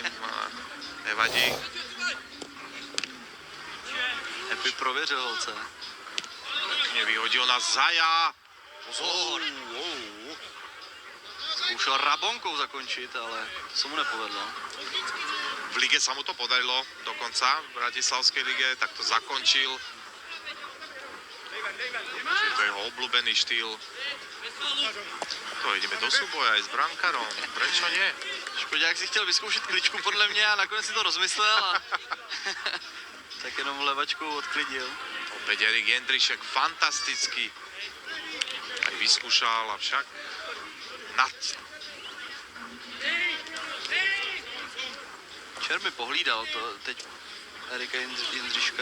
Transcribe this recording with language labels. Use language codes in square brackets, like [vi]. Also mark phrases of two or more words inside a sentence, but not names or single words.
[cs] Nevadí. Epi prověřil Holce. Nevyhodil nás Zaja. Pozor! Zkoušel Rabonkou zakončit, ale to se mu nepovedlo. [sk] V lige sa mu to podarilo dokonca, v Bratislavskej lige, tak to zakončil. Čiže to je jeho obľúbený štýl. To ideme do súboja aj s brankárom, prečo nie? [cs] Škodák si chtěl vyzkoušet kličku podle mě a nakonec si to rozmyslel a tak jenom levačkou odklidil. [sk] Opäť Erik Jendrišek, fantastický. Aj vyskúšal, avšak nad. [cs] Čermy pohlídal to teď Erika Jindřiška.